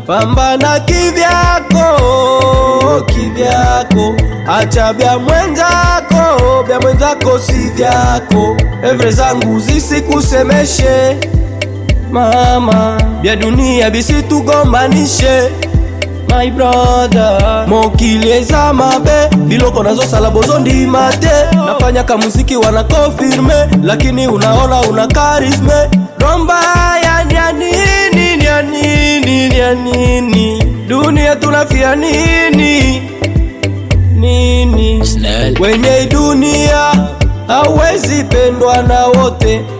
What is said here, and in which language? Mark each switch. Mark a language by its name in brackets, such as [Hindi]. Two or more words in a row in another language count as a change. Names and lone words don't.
[Swahili] Pambana kivyako, kivyako. Acha vya mwenzako, vya mwenzako si vyako. Evre zangu zisikusemeshe, mama. Vya dunia visitugombanishe, [English] my brother. [Lingala] Mokili eza mabe, biloko nazo sala bozo ndi mate. [Swahili] Nafanya ka muziki wana confirme, lakini unaona una charisme. Romba ya ni ya nini, ni ya nini, ni ya nini? Dunia tunafia nini? Nini? Snell. Kwenye hii dunia hauwezi pendwa na wote.